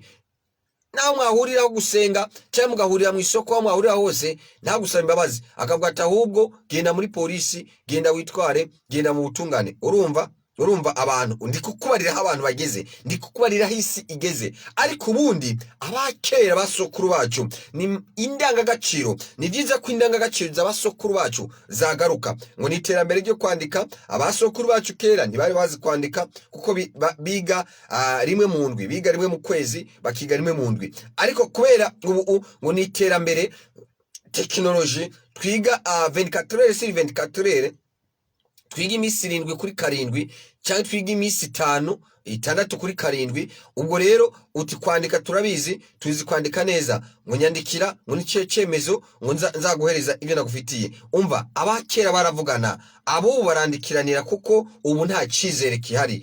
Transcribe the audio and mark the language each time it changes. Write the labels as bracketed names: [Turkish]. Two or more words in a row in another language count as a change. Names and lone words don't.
[Rundi] Naho mwahurira gusenga cyangwa mugahurira mu isoko, aho mwahurira hose ntagusaba imbabazi, akavuga ati ahubwo genda muri polisi, genda witware, genda mu butungane. Urumva urumva abantu ndi kukubarira aho abantu bageze, ndi kukubarira aho isi igeze. Ariko ubundi abakera basokuru bacu ni indangagaciro, ni byiza ko indangagaciro z'abasokuru bacu zagaruka. Ngo ni iterambere ryo kwandika. Abasokuru bacu kera ntibari bazi kwandika kuko biga rimwe mu ndwi, biga rimwe mu kwezi, bakiga rimwe mu ndwi. Ariko kubera ubu ngo ni iterambere technology, twiga [French] 24 heures sur 24 heures, [Rundi] twiga iminsi 7 kuri 7 cyangwa twiga iminsi 5 6 kuri 7. Ubwo rero uti kwandika turabizi, tuzi kwandika neza, ngo nyandikira, ngo nice cemezo, ngo nzaguhereza ibyo nagufitiye. Umva abakera baravugana, abo barandikiranira kuko ubu nta cizere kihari.